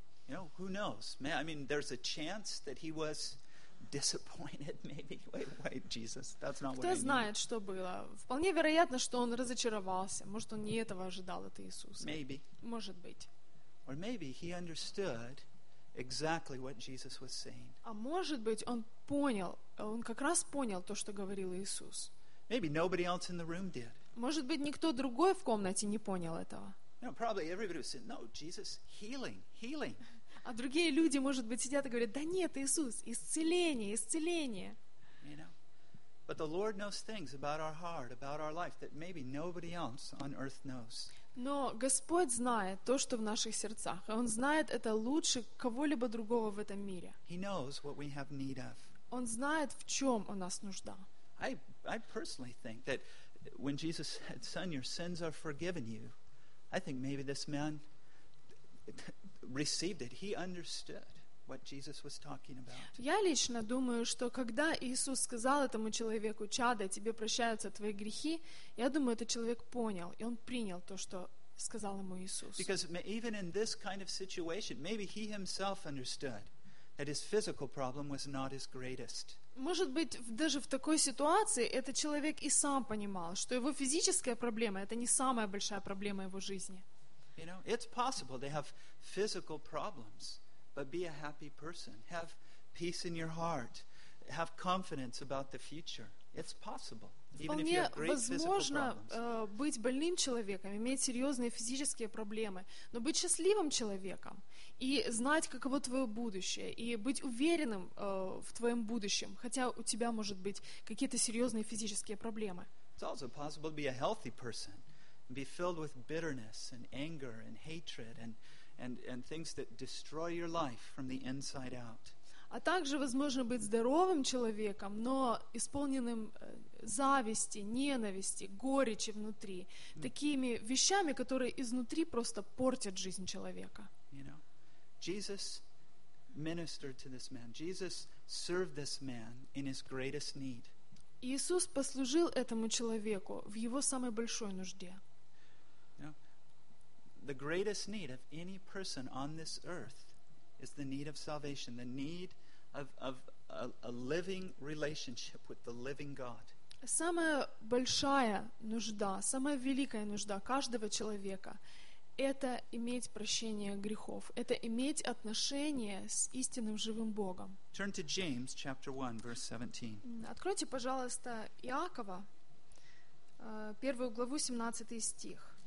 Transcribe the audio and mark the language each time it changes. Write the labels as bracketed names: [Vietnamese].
[English] You know, who knows? I mean, there's a chance that he was disappointed, maybe. Wait, Jesus, that's not what I mean. [Russian] Кто знает, что было? Вполне вероятно, что он разочаровался. Может, он не этого ожидал от Иисуса. [English] Maybe. [Russian] Может быть. [English] Or maybe he understood exactly what Jesus was saying. [Russian] А может быть, он понял, он как раз понял то, что говорил Иисус. [English] Maybe nobody else in the room did. [Russian] Может быть, никто другой в комнате не понял этого. [English] No, probably everybody was saying, no, Jesus, healing, healing. [Russian] А другие люди, может быть, сидят и говорят: да нет, Иисус, исцеление, исцеление. [English] You know? But the Lord knows things about our heart, about our life that maybe nobody else on earth knows. [Russian] Но Господь знает то, что в наших сердцах. И Он знает это лучше кого-либо другого в этом мире. [English] He knows what we have need of. [Russian] Он знает, в чем у нас нужда. [English] I personally think that when Jesus said, "Son, your sins are forgiven you," I think maybe this man received it. He understood what Jesus was talking about. [Russian] Я лично думаю, что когда Иисус сказал этому человеку: «Чадо, тебе прощаются твои грехи», я думаю, этот человек понял, и он принял то, что сказал ему Иисус. [English] Because even in this kind of situation, maybe he himself understood that his physical problem was not his greatest. [Russian] Может быть, даже в такой ситуации этот человек и сам понимал, что его физическая проблема — это не самая большая проблема его жизни. [English] You know, it's possible they have physical problems, but be a happy person, have peace in your heart, have confidence about the future. It's possible. [Russian] Вполне возможно быть больным человеком, иметь серьезные физические проблемы, но быть счастливым человеком и знать, каково твое будущее, и быть уверенным в твоем будущем, хотя у тебя, может быть, какие-то серьезные физические проблемы. [English] It's also possible to be a healthy person, be filled with bitterness and anger and hatred and things that destroy your life from the inside out. [Russian] А также возможно быть здоровым человеком, но исполненным зависти, ненависти, горечи внутри, такими вещами, которые изнутри просто портят жизнь человека. [English] You know, Jesus ministered to this man. Jesus served this man in his greatest need. [Russian] Иисус послужил этому человеку в его самой большой нужде. [English] You know, the greatest need of any person on this earth is the need of salvation, the need of a living relationship with the living God. [Russian] Самая большая нужда, самая великая нужда каждого человека — это иметь прощение грехов, это иметь отношение с истинным живым Богом. [English] Turn to James, chapter 1, verse 17. [Russian] Откройте, пожалуйста, Иакова, первую главу, 17 стих.